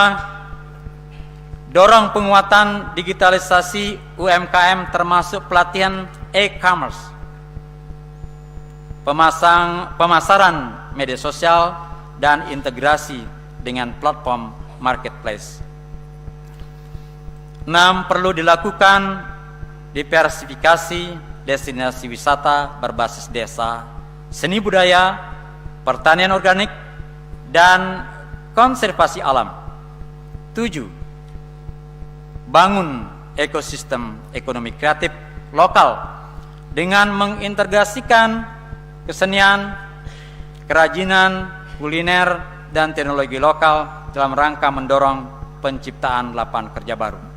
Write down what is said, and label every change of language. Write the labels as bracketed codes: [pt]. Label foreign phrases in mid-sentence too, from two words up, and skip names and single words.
[id] Dorong penguatan digitalisasi UMKM termasuk pelatihan e-commerce, pemasaran media sosial, dan integrasi dengan platform marketplace. 6. Perlu dilakukan diversifikasi destinasi wisata berbasis desa seni budaya, pertanian organik, dan konservasi alam. 7. Bangun ekosistem ekonomi kreatif lokal dengan mengintegrasikan kesenian, kerajinan, kuliner, dan teknologi lokal dalam rangka mendorong penciptaan lapangan kerja baru.